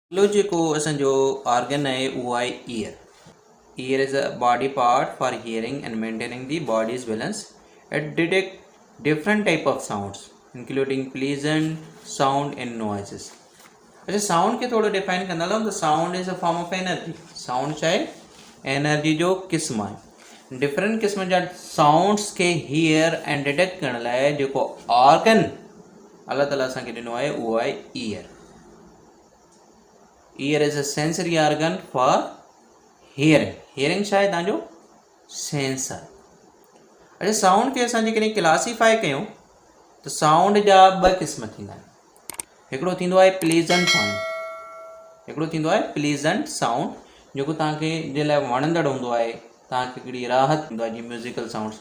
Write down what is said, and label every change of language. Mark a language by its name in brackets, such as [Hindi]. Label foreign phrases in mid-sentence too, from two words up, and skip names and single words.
[Sindhi] अॻिलो जेको असांजो ऑर्गन आहे उहो आहे ईयर. [English] Ear is a body part for hearing and maintaining the body's balance. It detects different type of sounds, including pleasant sound and noises. [Sindhi] अच्छा साउंड खे थोरो डिफाइन कंदा हलूं त [English] sound is a form of energy. [Sindhi] साउंड छा आहे? एनर्जी जो क़िस्म आहे. डिफरेंट क़िस्म जा साउंड्स खे [English] hear and detect [Sindhi] करण लाइ जेको ऑर्गन अलाह ताला असांखे ॾिनो आहे उहो आहे ईयर. [English] Ear is a sensory organ for hearing. [Sindhi] हियरिंग छा आहे? तव्हांजो सेंस आहे. अच्छा साउंड खे असां जेकॾहिं क्लासीफाई कयूं त साउंड जा ॿ क़िस्म थींदा आहिनि. हिकिड़ो थींदो आहे प्लीज़ेंट साउंड. हिकिड़ो थींदो आहे प्लीज़ेंट साउंड जेको तव्हांखे जे लाइ वणंदड़ हूंदो आहे, तव्हांखे हिकिड़ी राहत हूंदो आहे जीअं [English] musical sounds.